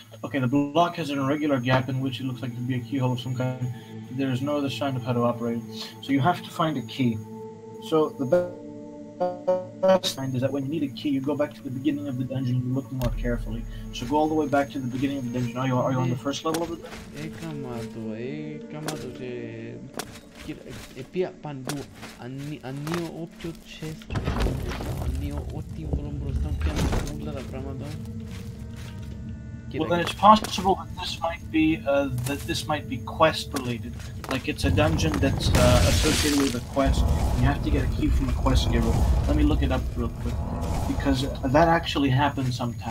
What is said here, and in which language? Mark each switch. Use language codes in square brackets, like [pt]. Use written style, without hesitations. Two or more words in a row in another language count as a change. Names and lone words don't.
[en] Okay, the block has an irregular gap in which it looks like it could be a keyhole of some kind. There is no other sign of how to operate it. So you have to find a key. So the best find is that when you need a key, you go back to the beginning of the dungeon and you look more carefully. So go all the way back to the beginning of the dungeon. Are you on the first level of the dungeon? [el] Επία παντού, ανοίγω όποιο chest, ανοίγω ό,τι βρω μπροστά μου, πιάνω όλα τα πράγματα. [en] Well, then it's possible that this might be quest related. Like it's a dungeon that's associated with a quest. And you have to get a key from a quest giver. Let me look it up real quick, because that actually happens sometimes.